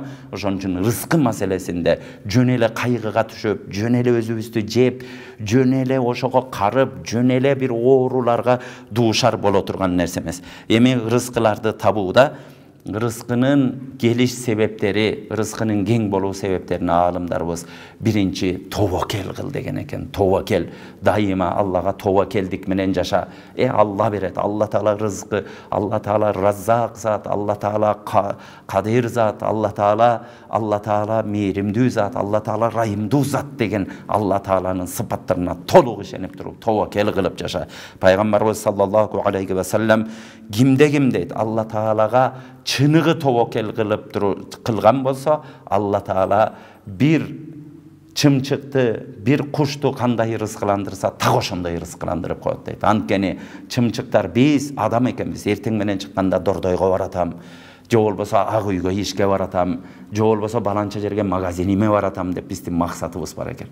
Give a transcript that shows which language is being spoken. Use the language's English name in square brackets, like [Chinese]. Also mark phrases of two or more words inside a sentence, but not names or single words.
[Kyrgyz] Ошон үчүн рызкы маселесинде жөн эле кайгыга түшүп, жөн эле өзүбүздү жеп, жөн эле ошого карып, жөн эле бир ооруларга дуушар боло турган нерсе эмес. Эми рызкыларды табууда рызкынын келиш себептери, рызкынын кең болуу себептерин аалымдарыбыз биринчи тобокел кыл деген экен. Тобокел, дайыма Аллага тобокелдик менен жаша. Алла берет, Алла Таала рызкы, Алла Таала Раззак зат, Алла Таала Кадир зат, Алла Таала мээримдүү зат, Алла Таала райымдуу зат деген Алла Тааланын сыпаттарына толук ишенип туруп тобокел кылып жаша. Пайгамбарыбыз [Arabic] صلى الله عليه وسلم [Kyrgyz] кимде дейт, Алла Таалага чыныгы тобокел кылган болсо, Алла Таала бир чымчыкты, бир кушту кандай рызкыландырса, так ошондой рызкыландырып коет дейт. Анткени чымчыктар биз адам экенбиз. Эртең менен чыкканда дордойго баратам, же болбосо ак үйгө ишке баратам, же болбосо баланча жерге магазиниме баратам деп биздин максатыбыз бар экен.